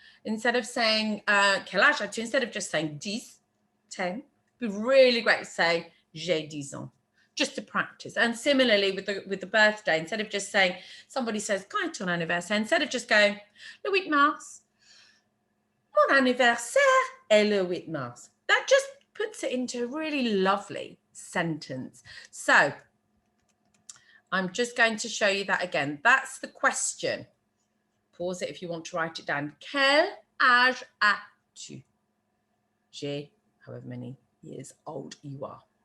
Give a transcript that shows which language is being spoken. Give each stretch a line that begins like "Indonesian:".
English: Instead of saying
French: quel âge as-tu,
English: instead of just saying 10, it'd be really great to say
French: j'ai 10 ans.
English: Just to practice. And similarly with the birthday, instead of just saying, somebody says,
French: quand est ton anniversaire?
English: Instead of just going,
French: le 8 mars. Mon anniversaire est le 8 mars.
English: That just puts it into a really lovely sentence. So I'm just going to show you that again. That's the question. Pause it if you want to write it down.
French: Quel âge as-tu? J'ai,
English: however many years old you are.